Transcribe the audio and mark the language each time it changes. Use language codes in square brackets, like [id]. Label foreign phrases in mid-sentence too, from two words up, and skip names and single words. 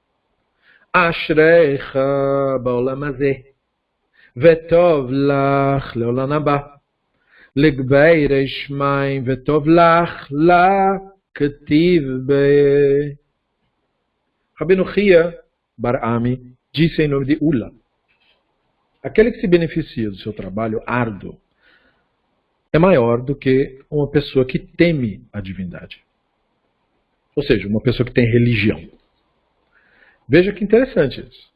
[he] אשריך בעולם הזה וטוב לך לעולם הבא. לגבי ירי שמיים וטוב לך כתיב [pt] Rabbeinu Chia Bar Ami disse em nome de Ula: aquele que se beneficia do seu trabalho árduo é maior do que uma pessoa que teme a divindade. Ou seja, uma pessoa que tem religião. Veja que interessante isso.